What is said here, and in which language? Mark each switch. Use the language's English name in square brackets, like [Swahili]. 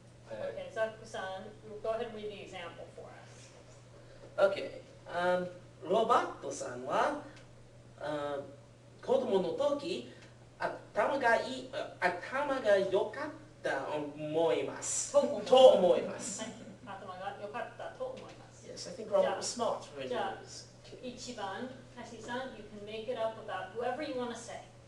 [English] Okay, Zaku-san, go ahead and read the example for us. Okay. [Japanese] ロバートさんは、子供の時、頭が良かったと思います。と思います。頭が良かったと思います。 [English] Yes, I think Robert was smart when he was. 1番、Hashi-san, you can make it up about whoever you want to say.